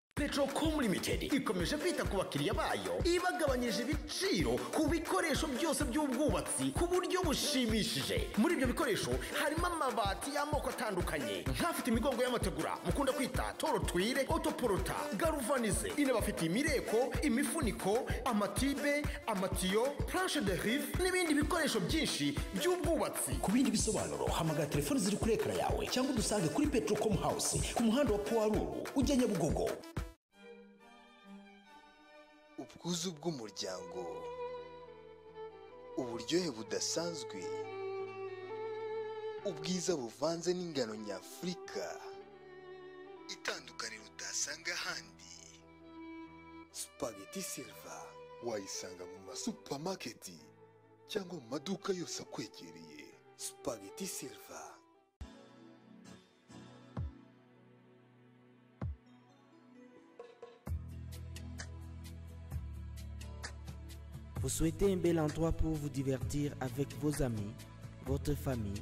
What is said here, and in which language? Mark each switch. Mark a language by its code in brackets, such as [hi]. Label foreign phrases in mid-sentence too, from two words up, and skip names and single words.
[rw] Petrocom Limited ikomeje kwita ku bakiriya bayo ibagabanyije ibiciro ku bikoresho byose by'ubwubatsi ku buryo bushimishije. Muri ibyo bikoresho harimo amabati y'amoko atandukanye nk'afite imigongo y'amategura mukunda kwita torotwire, autoporota, galvanize, inabafite imireko, imifuniko, amatibe, amatiyo, [fr] planche de rive [rw] n'ibindi bikoresho byinshi by'ubwubatsi. Ku bindi bisobanuro hamagara telefone ziri kuri ekara yawe cyangwa udusange kuri Petrocom House ku muhanda wa Poiruru ujya Nyabugogo. Ubwuzu bw'umuryango, uburyohe budasanzwe, ubwiza buvanze n'ingano nyafurika, itandukaniro utasanga ahandi. Spaghetti Silva wayisanga mu masupamaketi cyangwa mu maduka yose akwegereye. Spaghetti Silva. [fr] Vous souhaitez un bel endroit pour vous divertir avec vos amis, votre famille?